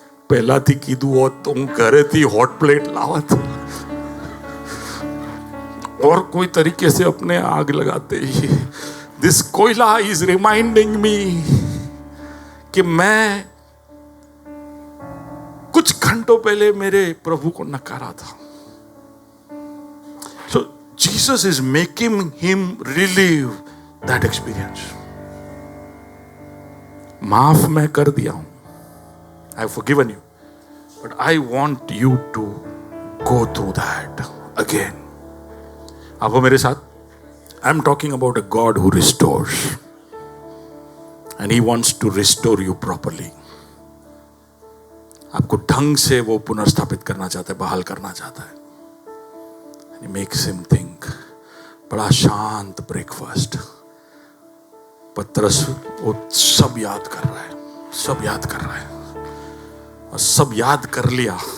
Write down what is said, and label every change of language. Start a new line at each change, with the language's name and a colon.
Hindi: पहला थी कीधु और तुम घरे थी हॉट प्लेट लावत, और कोई तरीके से अपने आग लगाते ही
English: this कोयला is reminding me
Hindi: कि मैं कुछ घंटों पहले मेरे प्रभु को नकारा था।
English: So Jesus is making him relieve that experience.
Hindi: माफ मैं कर दिया हूं,
English: I have forgiven you, but I want you to go through that again.
Hindi: आप हो मेरे साथ?
English: I'm talking about a God who restores, and He wants to restore you properly.
Hindi: आपको ढंग से वो पुनर्स्थापित करना चाहता है, बहाल करना चाहता है।
English: And He makes him think.
Hindi: बड़ा शांत ब्रेकफास्ट। पतरस वो सब याद कर रहा है, सब याद कर रहा है, और सब याद कर लिया।